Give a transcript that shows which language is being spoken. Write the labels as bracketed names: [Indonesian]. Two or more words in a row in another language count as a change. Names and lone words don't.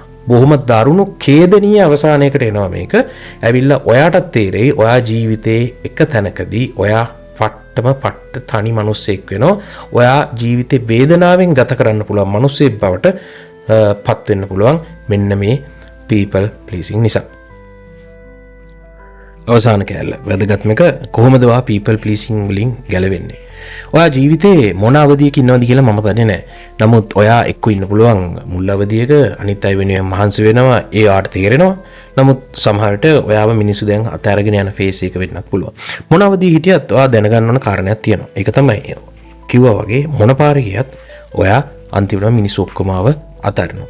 [Sinhala] බොහොම දරුණු ඛේදනීය අවසානයකට එනවා මේක. ඇවිල්ලා ඔයාටත් තේරෙයි ඔයා ජීවිතේ එක තැනකදී ඔයා පට්ට තනි මිනිස්සෙක් වෙනවා. ඔයා ජීවිතේ වේදනාවෙන් ගත කරන්න පුළුවන් මිනිස්සෙක් බවට පත් වෙන්න පුළුවන් මෙන්න මේ [English] people pleasing [Sinhala] නිසා. අවසාන කැලල වැදගත්ම එක කොහොමද ඔයා [English] people pleasing [Sinhala] වලින් ගැලවෙන්නේ? ඔයා ජීවිතේ මොන අවධියක ඉන්නවද කියලා මම දන්නේ නැහැ. නමුත් ඔයා එක්ක ඉන්න පුළුවන් මුල් අවධියක අනිත් අය වෙනුවෙන් මහන්සි වෙනවා. ඒ ආට තේරෙනවා. නමුත් සමහරට ඔයාව මිනිස්සු දැන් අතහැරගෙන යන ෆේස් එක වෙන්නත් පුළුවන්. මොන අවධිය හිටියත් ඔයා දැනගන්න ඕන කාරණයක් තියෙනවා. ඒක තමයි කිව්වා වගේ මොන පාරේ ගියත් ඔයා අන්තිමට මිනිස්සු ඔක්කොම අතහැරෙනවා.